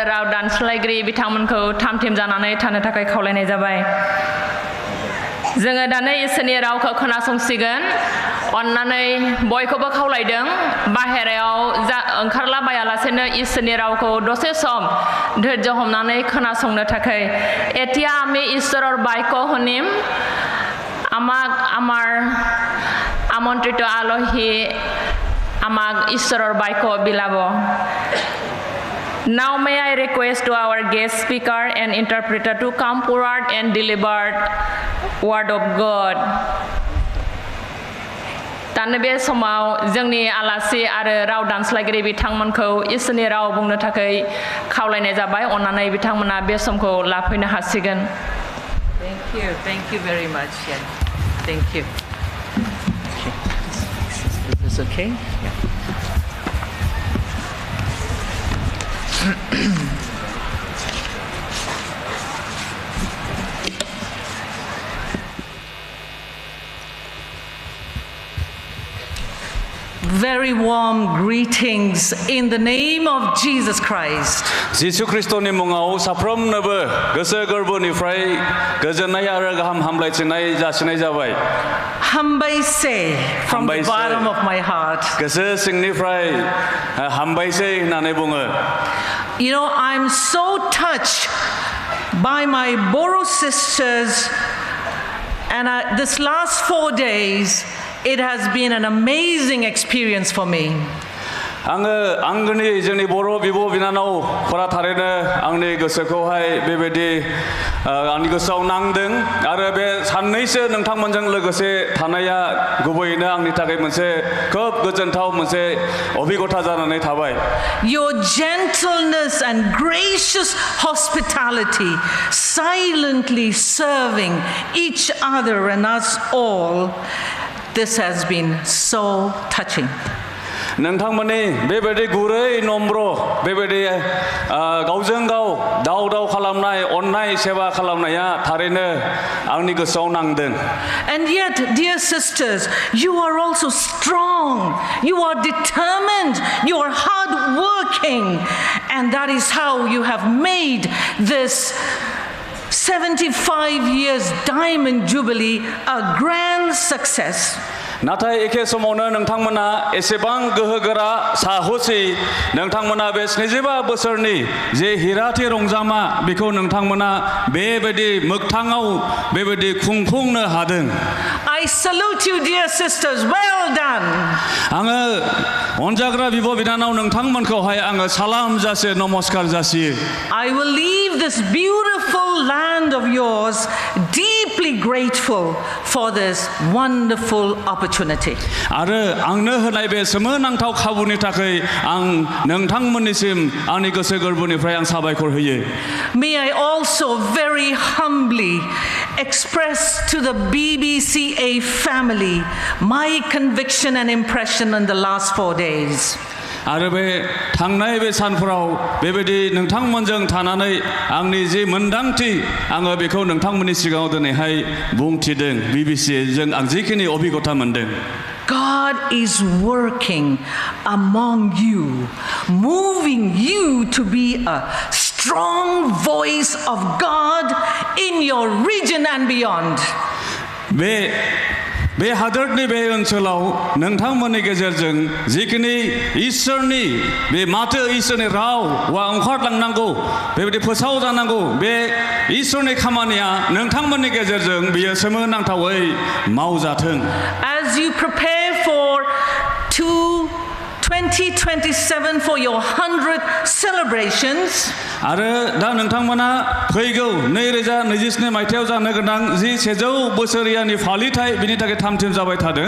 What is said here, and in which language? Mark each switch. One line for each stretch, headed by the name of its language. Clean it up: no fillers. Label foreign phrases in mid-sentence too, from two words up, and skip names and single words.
Bodo: राव दानस्लायगिरि बिथांमोनखौ थामथिम जानानै थानो थाखाय खावलायनाय जाबाय जोङो दानो इसोरनि रावखौ खोनासंसिगोन अन्नानै बयखौबो खावलायदों बाहेरायाव ओंखारला बायालासेनो इसोरनि रावखौ दसे सम धैर्य हमनानै खोनासंनो थाखाय
Assamese: এতিয়া আমি ঈশ্বৰৰ বাক্য শুনিম আমাক আমাৰ আমন্ত্ৰিত আলহী আমাক ঈশ্বৰৰ বাক্য বিলাব
English: Now may I request to our guest speaker and interpreter to come forward and deliver word of God.
Bodo: दानो बे समाव जोंनि आलासि आरो राव दानस्लायगिरि बिथांमोनखौ इसोरनि राव बुंनो थाखाय खावलायनाय जाबाय अन्नानै बिथांमोना बे समखौ लाफैनो हासिगोन
English: Thank you very much. Yeah. Thank you. Is this okay? Yeah. Very warm greetings in the name of Jesus Christ.
Bodo: जिसु ख्रिस्टनि मुङाव साफ्रोमनोबो गोसो गोरबोनिफ्राय गोजोननाय आरो गाहाम हामलायथिनाय जासिनाय जाबाय
English: हामबायसे from the bottom of my heart.
Bodo: गोसो सिंनिफ्राय हामबायसे होननानै बुङो
English: You know, I'm so touched by my Boro sisters and this last 4 days it has been an amazing experience for me.
Bodo: आङो आंगोनि जोंनि बर' बिब' बिनानावफोरा थारैनो आंनि गोसोखौहाय बेबायदि आंनि गोसोआव नांदों आरो बे साननैसो नोंथांमोनजों लोगोसे थानाया गुबैयैनो आंनि थाखाय मोनसे खोब गोजोनथाव मोनसे अभिगथा जानानै थाबाय
English: Your gentleness and gracious hospitality, silently serving each other and us all, this has been so touching.
Bodo: नोंथांमोननि बेबायदि गुरै नम्र बेबायदि गावजों गाव दाव दाव खालामनाय अननाय सेवा खालामनाया थारैनो आंनि गोसोआव नांदों
English: And yet, dear sisters, you are also strong, you are determined, you are hardworking, and that is how you have made this 75 years Diamond Jubilee a grand success.
Bodo: नाथाय एखे समावनो नोंथांमोना एसेबां गोहोगोरा साहसि नोंथांमोना बे 75 बोसोरनि जे हिराथि रंजामा बेखौ नोंथांमोना बेबायदि मोगथाङाव बेबायदि खुंफुंनो हादों
English: I salute you, dear sisters. Well done.
Bodo: आङो अनजाग्रा बिब' बिनानाव नोंथांमोनखौहाय आङो सालाम जासियो नमस्कार जासियो
English: I will leave this beautiful land of yours deeply grateful for this wonderful opportunity.
Bodo: आरो आंनो होनाय बे सोमोनांथाव खाबुनि थाखाय आं नोंथांमोननिसिम आंनि गोसो गोरबोनिफ्राय आं साबायखर होयो
English: May I also very humbly express to the Bbca family my conviction and impression in the last 4 days.
Bodo: आरो बे थांनाय बे सानफोराव बेबायदि नोंथांमोनजों थानानै आंनि जे मोनदांथि आङो बेखौ नोंथांमोननि सिगाङाव दिनैहाय बुंथिदों बिबिसिजों आं जिखिनि अभिगथा मोनदों
English: God is working among you, moving you to be a strong voice of God in your region and beyond.
Bodo: बे हादरनि बे ओनसोलाव नोंथांमोननि गेजेरजों जिखिनि इसोरनि बे माथो इसोरनि राव वा ओंखारलांनांगौ बेबायदि फोसाव जानांगौ बे इसोरनि खामानिया नोंथांमोननि गेजेरजों बियो सोमोनांथावै मावजाथों
English: As you prepare for 2024 2027 for your 100 celebrations.
Bodo: आरो दा नोंथांमोना फैगौ 2027 मायथाइयाव जानो गोनां जि 100 बोसोरियानि फालिथाय बिनि थाखाय थामथिम जाबाय थादों.